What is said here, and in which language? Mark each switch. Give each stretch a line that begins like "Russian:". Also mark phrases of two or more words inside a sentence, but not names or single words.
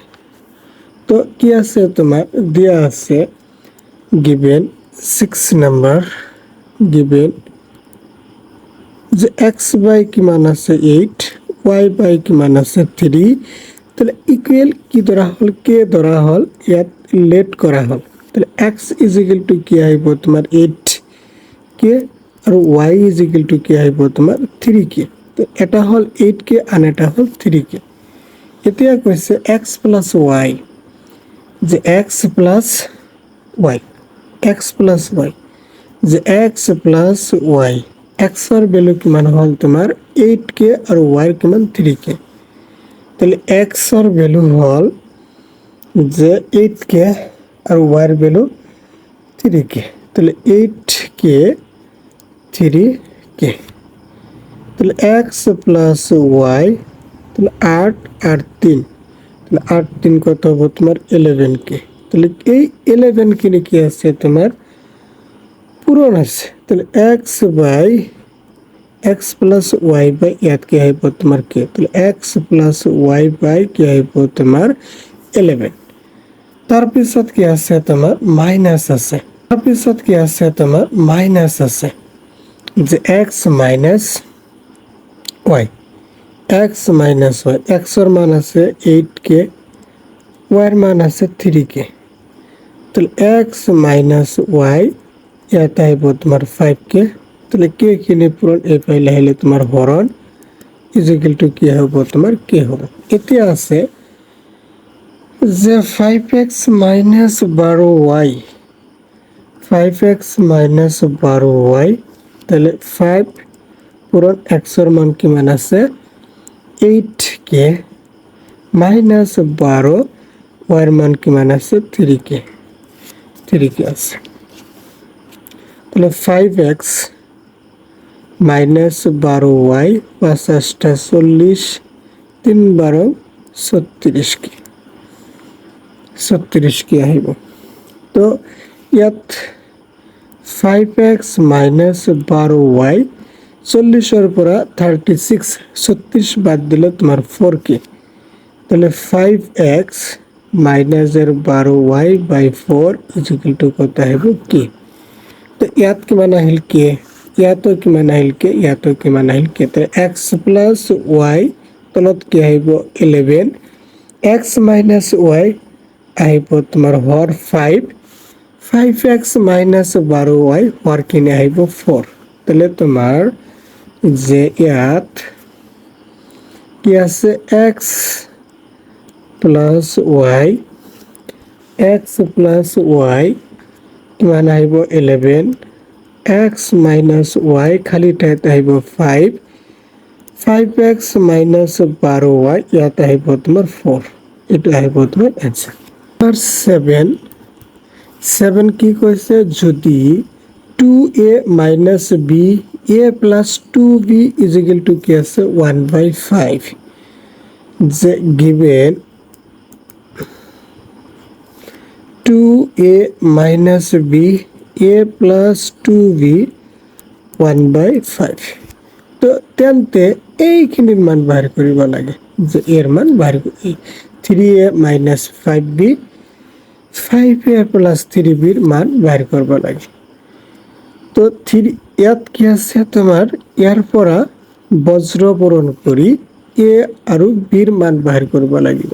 Assamese: তো কি আছে, তোমাৰ দিয়া আছে গিভেন 6 নাম্বাৰ, গিভেন যে x/, কিমান আছে 8, y/, কিমান আছে 3, তাহলে ইকুৱেল কি ধৰা হ'ল, কে ধৰা হ'ল, ইয়াত লেট কৰা হ'ল। তাহলে x = কি আহিব তোমাৰ 8k আৰু y = কি আহিব তোমাৰ 3k। তো এটা হ'ল 8k আন এটা হ'ল 3k। এতিয়া কৈছে x + y, যে x + y, x + y, যে x + y, x ৰ ভ্যালু কিমান হ'ল তোমাৰ 8k আৰু y ৰ কিমান 3k। তাহলে x ৰ ভ্যালু হ'ল যে 8k আৰু y ৰ ভ্যালু 3k।
Bangla: তাহলে 8k 3k, তাহলে x + y, তাহলে 8 আর 3, তাহলে 8 3 কত হবে তোমার 11k। তাহলে এই 11k কি আছে তোমার পূরণ আছে।
Assamese: তাহলে x + y/, ইয়াত কি আহিব তোমাৰ k, তাহলে x + y/, কি আহিব তোমাৰ 11। তাৰপিছত কি আছে তোমাৰ মাইনাস আছে, তাৰপিছত কি আছে তোমাৰ মাইনাস আছে, যে x - y, x - y, x ৰ মান আছে 8k, y ৰ মান আছে 3k। তাহলে x - y, ইয়াত আহিব তোমাৰ 5k। তাহলে k খিনি পূরণ এই ফাইলে আহিলে তোমাৰ হরণ = কি হ'ব তোমাৰ k হ'ব। এতিয়া আছে যে 5x - 12y, 5x - 12y, তাহলে 5 পূরণ x ৰ মান কিমান আছে 8k, মাইনাস 12 y ৰ মান কিমান আছে 3k, 3k আছে। তাহলে 5x - 12y, 5 8 40, 3 12 36k, 36k আহিব। তো ইয়াত 5x - 12y, 40 ৰ পৰা 36 36 বাদ দিলে তোমাৰ 4k। তাহলে 5x - 12y/4 = কত আহিব k। তো ইয়াত কিমান আহিল k, ইয়াতো কিমান আহিল k, ইয়াতো কিমান আহিল k। তো x + y, তলত কি আহিব 11, x - y আহিব তোমাৰ হর 5, 5x - 12y, হর কিনে আহিব 4। তাহলে তোমার যে ইয়াত কি আছে x + y, x + y কিমান আহিব 11, x - y খালি ঠাইত আহিব 5, 5x - 12y, ইয়াত আহিব তোমাৰ 4। এটা আহিব তোমাৰ এনসার। 7 কি কৈছে, যদি 2a - b, a + 2b = কি আছে 1/5, যে given 2a - b, a + 2b 1/5। তো তেন্তে এইখিনিৰ মান বাহিৰ কৰিব লাগে, যে এর মান বাহিৰ 3a - 5b, 5a + 3b মান বাহিৰ কৰিব লাগে। তো ইয়াত কি আছে তোমাৰ ইয়াৰ পৰা বজ্ৰ পূৰণ কৰি a আৰু b মান বাহিৰ কৰিব লাগিব।